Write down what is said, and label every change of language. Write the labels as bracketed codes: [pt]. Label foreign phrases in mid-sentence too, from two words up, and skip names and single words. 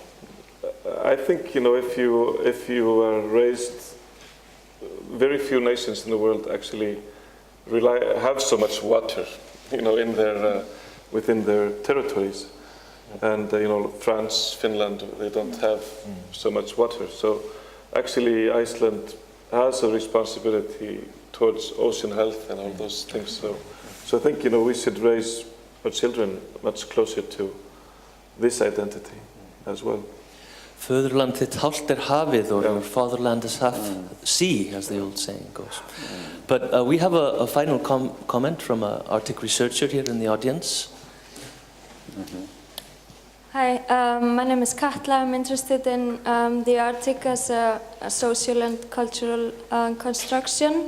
[en] I think, you know, if you are raised, very few nations in the world actually have so much water, you know, in their within their territories, and you know, France, Finland, they don't have so much water. So actually, Iceland has a responsibility towards ocean health and all those things. So I think, you know, we should raise our children much closer to this identity as well. [is] Föðurland þitt hált hafið, [en] or your fatherland is half sea, as the old saying goes. But we have a final comment from an Arctic researcher here in the audience. Hi, my name is Katla. I'm interested in the Arctic as a social and cultural construction.